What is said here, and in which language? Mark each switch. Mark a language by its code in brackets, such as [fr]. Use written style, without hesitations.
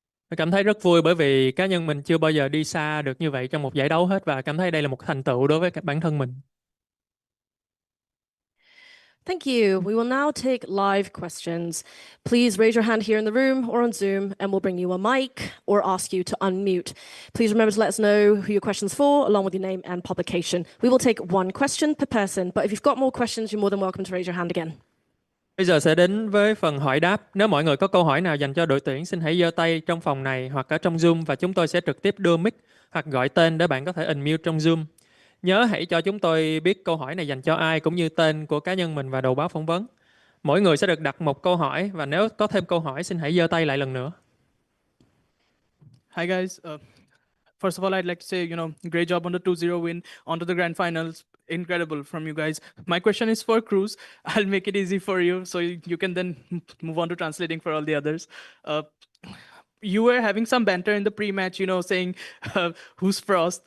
[vi] Tôi cảm thấy rất vui bởi vì cá nhân mình chưa bao giờ đi xa được như vậy trong một giải đấu hết và cảm thấy đây là một thành tựu đối với bản thân mình. [en] Thank you. We will now take live questions. Please raise your hand here in the room or on Zoom and we'll bring you a mic or ask you to unmute. Please remember to let us know who your question's for along with your name and publication. We will take one question per person, but if you've got more questions, you're more than welcome to raise your hand again. [vi] Bây giờ sẽ đến với phần hỏi đáp. Nếu mọi người có câu hỏi nào dành cho đội tuyển, xin hãy giơ tay trong phòng này hoặc ở trong Zoom và chúng tôi sẽ trực tiếp đưa mic hoặc gọi tên để bạn có thể unmute trong Zoom. Nhớ hãy cho chúng tôi biết câu hỏi này dành cho ai cũng như tên của cá nhân mình và đầu báo phỏng vấn. Mỗi người sẽ được đặt một câu hỏi và nếu có thêm câu hỏi xin hãy giơ tay lại lần nữa. [en] Hi guys. First of all, I'd like to say, great job on the 2-0 win onto the grand finals. Incredible from you guys. My question is for Cruz. I'll make it easy for you so you can then move on to translating for all the others. You were having some banter in the pre-match, saying who's Frost.